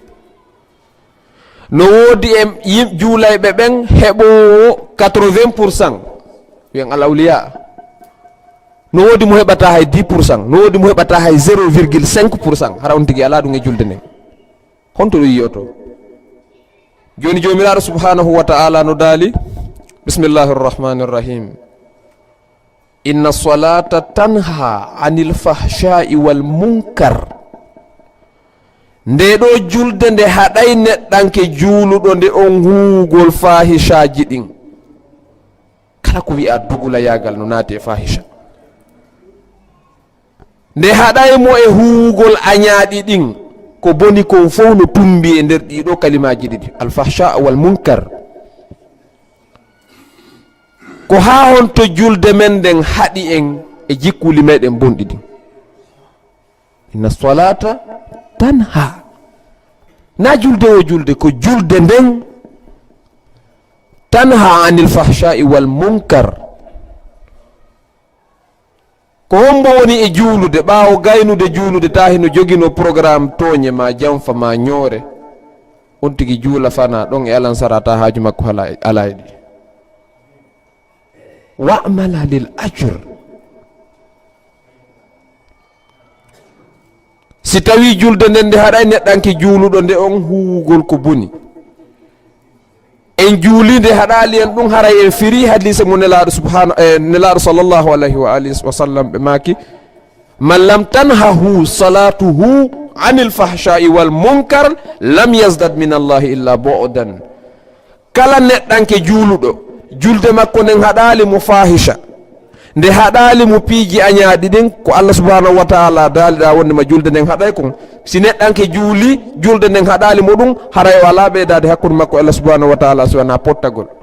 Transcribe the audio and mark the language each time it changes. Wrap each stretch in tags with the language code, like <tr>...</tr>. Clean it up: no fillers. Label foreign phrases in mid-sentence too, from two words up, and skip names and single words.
<ff>no woodi e juulayɓe ɓen heɓowo 80%, wiyen</ff> <ar>الأولياء.</ar> <ff>no woodi mo heɓata hay 10%, no woodi mo heɓata hay 0,5%, hara on tigi ala ɗum e julde nden. honto ɗum yiyoto joni jomiraɗo</ff> <ar>سبحانه وتعالى</ar> <ff>no daali</ff> <ar>بسم الله الرحمن الرحيم إن الصلاة تنهى عن الفحشاء والمنكر.</ar> <ff>nde ɗo julde nde haɗay neɗɗanke juuluɗo nde on huugol fahishaji ɗin. kala ko wi'a dugula yagal no naati e fahisha, nde haɗay mo e huugol añaaɗi ɗin ko boni kon fof no tumbi e nder ɗiɗo kalimaji ɗiɗi</ff> <ar>الفحشاء والمنكر.</ar> <ff>ko ha honto julde men nden haɗi en e jikkuli meɗen bonɗi ɗin.</ff> <ar>إن الصلاة تنهى,</ar> <ff>na julde o julde, ko julde nden</ff> <ar>تنهى عن الفحشاء والمنكر.</ar> <ff>ko hombo woni e juulude, ɓaawo gaynude juulude tahi no jogino programme toñe ma janfa ma ñoore, on tigi juula fana ɗon e alansara ta haaju makko ala e ɗi.</ff> <ar>وأملا للأجر,</ar> <ff>si tawi julde nden nde haɗay neɗɗanke juuluɗo nde on huwugol ko boni, en juulinde haɗali en ɗum haray en firi hadise mo nelaɗo nelaɗo</ff> <ar>صلى الله عليه وعلى آله وسلم</ar> <ff>ɓe maki</ff> <ar>من لم تنهه صلاته عن الفحشاء والمنكر لم يزدد من الله إلا بعدا.</ar> <ff>kala neɗɗanke juuluɗo julde makko nden haɗali mo fahisha, nde haɗali mo piiji añaaɗi ɗin ko</ff> <ar>الله سبحانه وتعالى</ar> <ff>daaliɗa wondema julde nden haɗay kon. si neɗɗanke juuli julde nden haɗali mo ɗum haray o ala ɓeydade hakkude makko</ff> <ar>الله سبحانه وتعالى</ar> <ff>so wona pottagol.</ff>